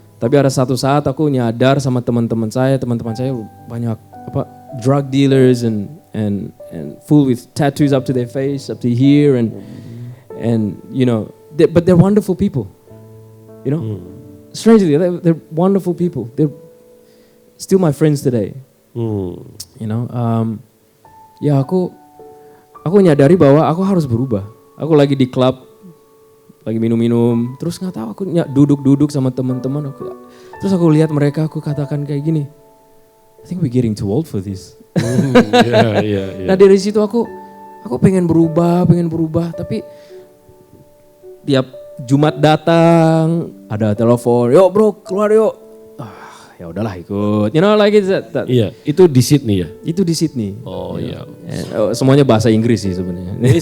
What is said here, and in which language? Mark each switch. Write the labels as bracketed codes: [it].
[id] Tapi ada satu saat aku nyadar sama teman-teman saya banyak [en] drug dealers and full with tattoos up to their face, up to here, and you know, but they're wonderful people. You know, strangely, they're wonderful people. They're still my friends today. You know, [id] ya aku nyadari bahwa aku harus berubah. Aku lagi di klub, lagi minum-minum, terus nggak tahu aku duduk sama teman-teman. Terus aku lihat mereka, aku katakan kayak gini, [en] I think we're getting too old for this. Yeah. [id] Nah dari situ aku pengen berubah, tapi tiap Jumat datang ada telepon, yuk bro keluar yuk. Ya udahlah ikut, [en] you know like that. [id] Iya, itu di Sydney ya? Itu di Sydney. Oh iya. Semuanya bahasa Inggris sih sebenarnya.